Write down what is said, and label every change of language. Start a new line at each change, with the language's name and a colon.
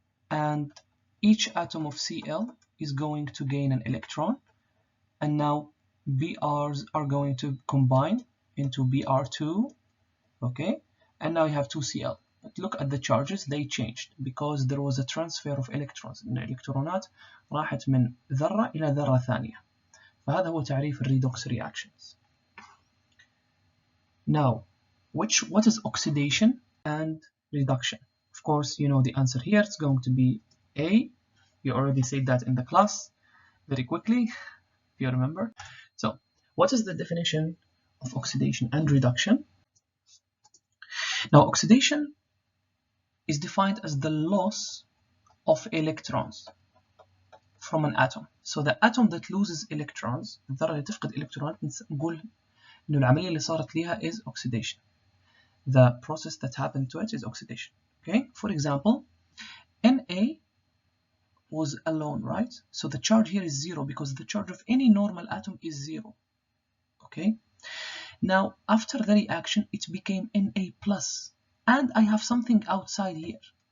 English: And each atom of Cl is going to gain an electron. And now Brs are going to combine into Br2, okay? And now you have 2Cl. But look at the charges, they changed because there was a transfer of electrons.
Arabic: الإلكترونات راحت من ذرة إلى ذرة ثانية. فهذا هو تعريف الريدوكس reactions.
English: Now, what is oxidation and reduction? Of course, you know the answer here. It's going to be A. You already said that in the class very quickly, if you remember. So, what is the definition of oxidation and reduction? Now, oxidation is defined as the loss of electrons from an atom. So the atom that loses electrons,
Arabic: الذرة اللي تفقد إلكترونات، نقول إنه العملية اللي صارت ليها
English: is oxidation. The process that happened to it is oxidation. Okay, for example, Na was alone, right? So the charge here is 0 because the charge of any normal atom is 0. Okay, now after the reaction it became Na plus, and I have something outside here.